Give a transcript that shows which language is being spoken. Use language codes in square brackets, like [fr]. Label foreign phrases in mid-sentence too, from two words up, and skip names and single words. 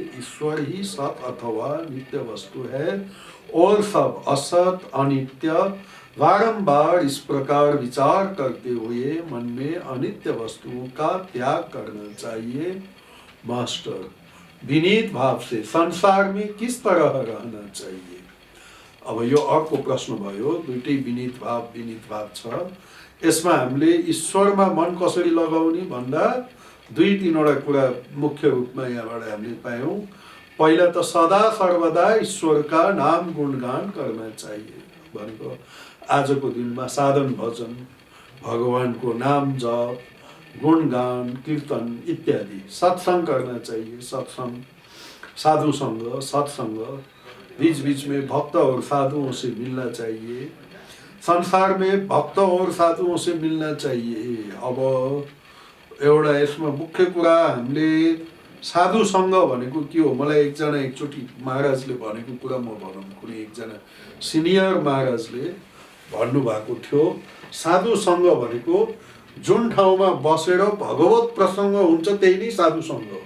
[hi] ईश्वर ही सत अथवा नित्य वस्तु है और सब असत अनित्य। बारंबार इस प्रकार विचार करते हुए मन में अनित्य वस्तुओं का त्याग करना चाहिए। मास्टर, विनीत भाव से संसार में किस तरह रहना चाहिए? [ne] अब यो अर्को प्रश्न भयो। दुईटै विनीत भाव छ। यसमा हामीले ईश्वरमा मन कसरी लगाउने भन्दा दुई तीनवटा कुरा मुख्य रूपमा यहाँबाट हामीले पायौँ। पहिला त सदा सर्वदा ईश्वरका नाम गुणगान गर्न चाहिए भनेको आजको दिनमा साधन भजन, भगवानको नाम जप, गुणगान, कीर्तन इत्यादि, [hi] सत्संग करना चाहिए। सत्संग, साधुसंग, सत्संग, बीच बीच में भक्त और साधुओं से मिलना चाहिए। संसार में भक्त और साधुओं से मिलना चाहिए। [ne] अब एउटा यसमा मुख्य कुरा हामीले साधुसंग भनेको के हो? मलाई एकजना एकचोटि महाराजले भनेको कुरा म भनौँ। कुनै एकजना सिनियर महाराजले भन्नुभएको थियो, साधुसंग भनेको जुन ठाउँमा बसेर भगवत प्रसङ्ग हुन्छ त्यही नै साधुसंग हो।